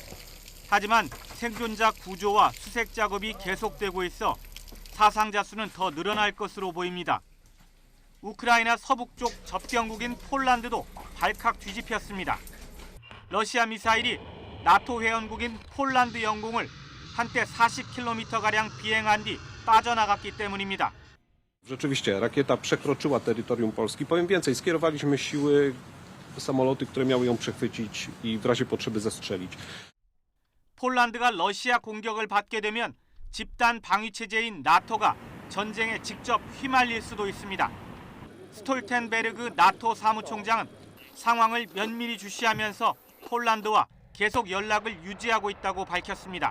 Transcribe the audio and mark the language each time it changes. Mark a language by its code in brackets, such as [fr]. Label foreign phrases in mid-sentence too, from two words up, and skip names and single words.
[ko] 하지만 생존자 구조와 수색 작업이 계속되고 있어 사상자 수는 더 늘어날 것으로 보입니다. 우크라이나 서북쪽 접경국인 폴란드도 발칵 뒤집혔습니다. 러시아 미사일이 나토 회원국인 폴란드 영공을 한때 40km가량 비행한 뒤 빠져나갔기 때문입니다. [pl] Rzeczywiście, rakieta przekroczyła terytorium Polski. Powiem więcej, skierowaliśmy siły, samoloty, które miały ją przechwycić i w razie potrzeby zestrzelić. [ko] 폴란드가 러시아 공격을 받게 되면 집단 방위 체제인 나토가 전쟁에 직접 휘말릴 수도 있습니다. 스톨텐베르그 나토 사무총장은 상황을 면밀히 주시하면서 폴란드와 계속 연락을 유지하고 있다고 밝혔습니다.